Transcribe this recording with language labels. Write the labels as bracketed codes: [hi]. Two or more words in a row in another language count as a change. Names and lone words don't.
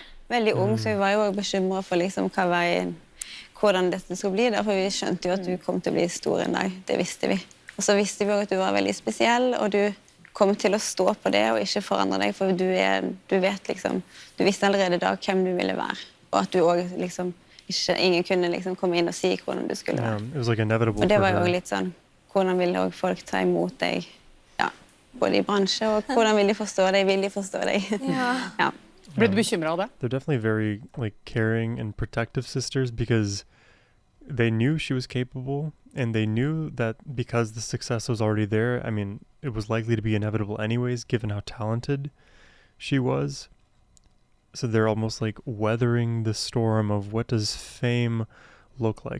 [no] Veldig ung, så vi var jo bekymret for liksom hvordan dette skulle bli der, for vi skjønte jo at du kom til å bli stor en dag, det visste vi. Og så visste vi jo at du var veldig spesiell, og du kom til å stå på det og ikke forandre deg, for du vet liksom, du visste allerede da hvem du ville være, og at du også liksom, ingen kunne liksom komme inn og si hvordan du skulle være. [en] It was like inevitable [no] Og det var for jo her. litt sånn, hvordan ville også folk ta imot deg, ja, både I bransje, og hvordan vil de forstå deg, vil de forstå deg. Ja. Ble du bekymret av det? [en] They're definitely very like caring and protective sisters because they knew she was capable and they knew that because the success was already there, I mean, it was likely to be inevitable anyways, given how talented she was. So they're almost like weathering the storm of what does fame look like?